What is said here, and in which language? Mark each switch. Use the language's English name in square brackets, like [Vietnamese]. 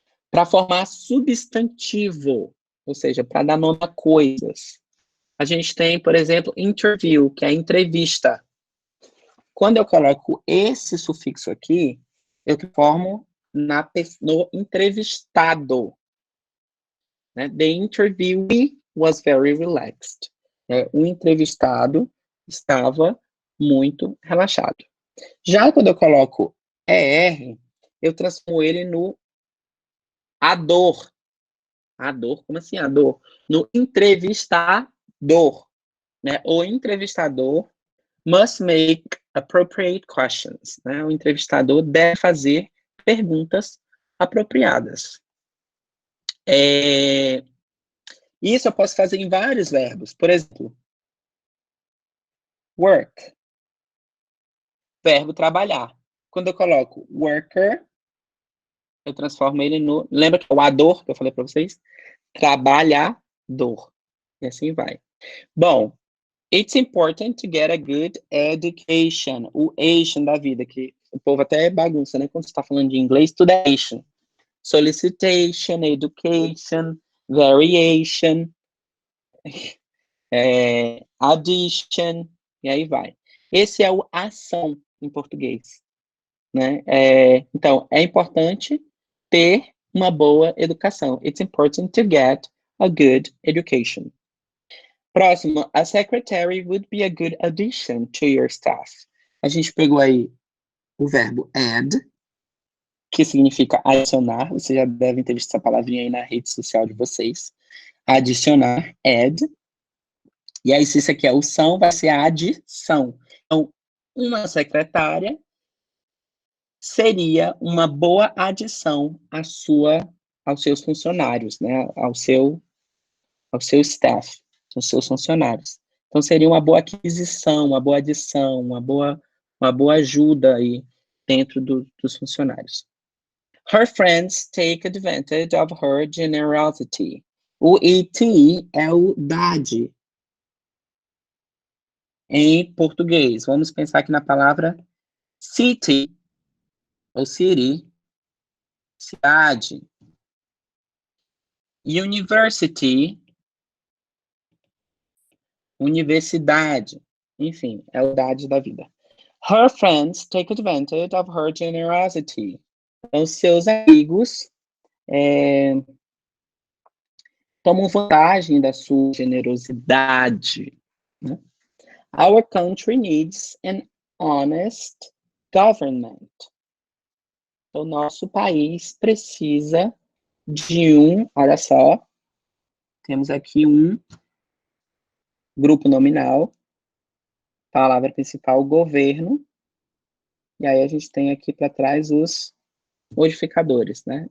[Portuguese] Para formar substantivo, ou seja, para dar nome a coisas. A gente tem, por exemplo, interview, que é entrevista. Quando eu coloco esse sufixo aqui, eu transformo no entrevistado. Né? [English] The interviewee was very relaxed. [Portuguese] O entrevistado estava muito relaxado. Já quando eu coloco ER, eu transformo ele no ador. Ador? Como assim ador? No entrevistador. Né? O entrevistador [English] must make appropriate questions. [Portuguese] Né? O entrevistador deve fazer perguntas apropriadas. Isso eu posso fazer em vários verbos. Por exemplo, work. Verbo trabalhar. Quando eu coloco worker, eu transformo ele no... Lembra que é o ador que eu falei para vocês? Trabalhador. E assim vai. [English] Bom, it's important to get a good education. [Portuguese] O ation da vida, que o povo até bagunça, né? Quando você está falando de inglês, tudo é ation. [English] Solicitation, education, variation, addition, [Portuguese] e aí vai. Esse é o ação em português. Né? Então, é importante ter uma boa educação. [English] It's important to get a good education. [Portuguese] Próximo, [English] a secretary would be a good addition to your staff. [Portuguese] A gente pegou aí o verbo add, que significa adicionar. Vocês já devem ter visto essa palavrinha aí na rede social de vocês. Adicionar, add. E aí, se isso aqui é o são, vai ser a adição. Então, uma secretária seria uma boa adição aos seus funcionários, né? Ao seu staff, aos seus funcionários. Então, seria uma boa aquisição, uma boa adição, uma boa ajuda aí dentro dos funcionários. [English] Her friends take advantage of her generosity. [Portuguese] O ET é o dade em português. Vamos pensar aqui na palavra city, ou city, cidade. University, universidade. Enfim, é o dade da vida. [English] Her friends take advantage of her generosity. [Portuguese] Então, seus amigos tomam vantagem da sua generosidade. Né? [English] Our country needs an honest government. [Portuguese] O nosso país precisa de olha só, temos aqui um grupo nominal, palavra principal, governo, e aí a gente tem aqui para trás os modificadores, né?